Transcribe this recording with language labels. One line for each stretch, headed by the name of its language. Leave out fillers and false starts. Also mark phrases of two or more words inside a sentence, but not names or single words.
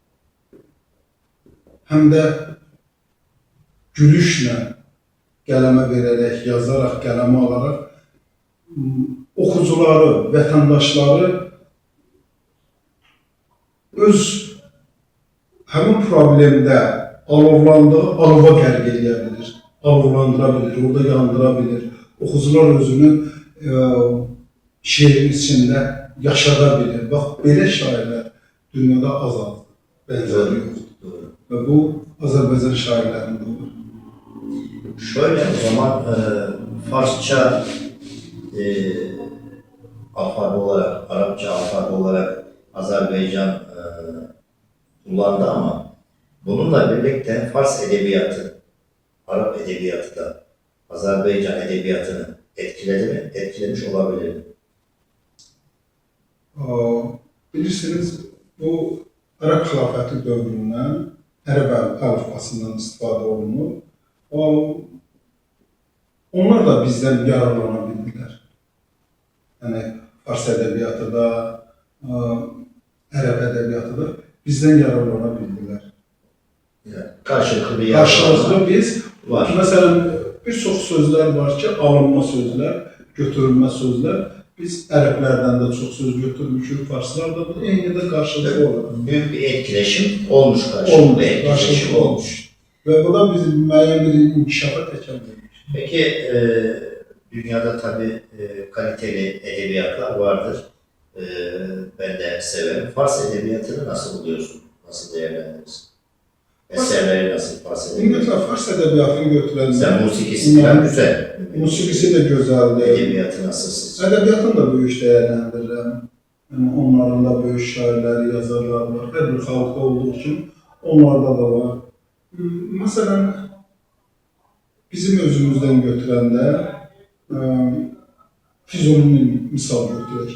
Azerbaijani: həm də gülüşlə qələmə verərək, yazaraq, qələmə alaraq oxucuları, vətəndaşları öz həmin problemdə alovlandığı alova qərq edə bilir, alovlandıra bilir, orada yandıra bilir. Oxucular özünü şeirin içində yaşada bilir. Bax, belə şairlər dünyada azaldır, bənzəri yoxdur. Və bu Azərbaycan şairlərində olur.
Turkish: Şöyle o zaman Farsça alfabe olarak, Arapça alfabe olarak Azerbaycan kullandı ama bununla birlikte Fars edebiyatı, Arap edebiyatı da Azerbaycan edebiyatını etkiledi mi? Etkilemiş olabilir mi?
Azerbaijani: Bilirsiniz, bu Ərəb xilafəti dövründən ərəb əlifbasından istifadə olunur. Onlar da bizdən yararlana bildilər. Yəni, Fars ədəbiyyatı da, ərəb ədəbiyyatı da bizdən yararlana bildilər.
Turkish: Yani karşılıklı bir
Azerbaijani: Qarşılıqlı biz, var. Məsələn, bir çox sözlər var ki, alınma sözlər, götürülmə sözlər. Biz ərəblərdən də çox söz götürmüşük, farslar da bu eyni də qarşılıqlı olur.
Turkish: Büyük bir etkileşim olmuş, karşılıklı etkileşim olmuş.
Azerbaijani: Ve bu da bizim müəyyən bir inkişafa təkamül etmiş.
Turkish: Peki dünyada tabii kaliteli edebiyatlar vardır. Ben de severim. Fars edebiyatını nasıl buluyorsun? Nasıl değerlendirirsin? Eserleri nasıl Fars edebiyatı?
Azerbaijani: Ümumiyyətlə, Fars ədəbiyyatını götürəndə
Turkish: Sen musikisi falan güzel.
Azerbaijani: musiqisi də gözəldir.
Turkish: Edebiyatı nasıl sizce?
Azerbaijani: Ədəbiyyatını da böyük dəyərləndirirəm. Yəni, onların da böyük şairləri, yazarlar var. Hər bir xalqda olduğu üçün onlarda da var. Məsələn, bizim özümüzdən götürəndə Füzulinin misal götürək.